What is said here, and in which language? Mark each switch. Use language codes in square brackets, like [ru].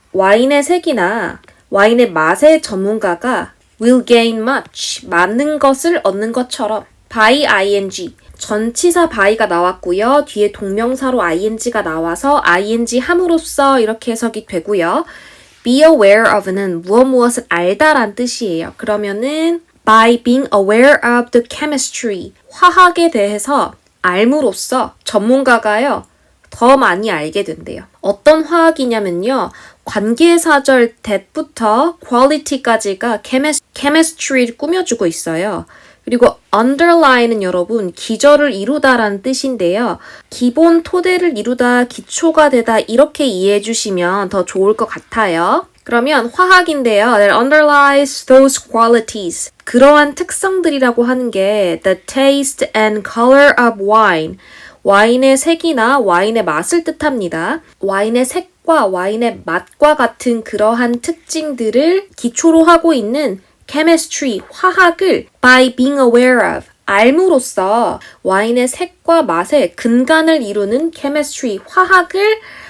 [ko] 와인의 색이나 와인의 맛의 전문가가 [en] will gain much, [ko] 많은 것을 얻는 것처럼 by ing, 전치사 by가 나왔고요. 뒤에 동명사로 ing가 나와서 ing 함으로써 이렇게 해석이 되고요. be aware of는 무엇을 알다란 뜻이에요. 그러면은 [en] by being aware of the chemistry, [ko] 화학에 대해서 알므로써 전문가가요. 더 많이 알게 된대요. 어떤 화학이냐면요. 관계사절 that부터 quality까지가 chemistry를 꾸며주고 있어요. 그리고 underline은 여러분 기저를 이루다라는 뜻인데요. 기본 토대를 이루다, 기초가 되다 이렇게 이해해 주시면 더 좋을 것 같아요. 그러면 화학인데요. [en] That underlies those qualities. [ko] 그러한 특성들이라고 하는 게 [en] the taste and color of wine. [ko] 와인의 색이나 와인의 맛을 뜻합니다. 와인의 색과 와인의 맛과 같은 그러한 특징들을 기초로 하고 있는 chemistry, 화학을 [en] by being aware of, [ko] 알므로써 와인의 색과 맛의 근간을 이루는 chemistry, 화학을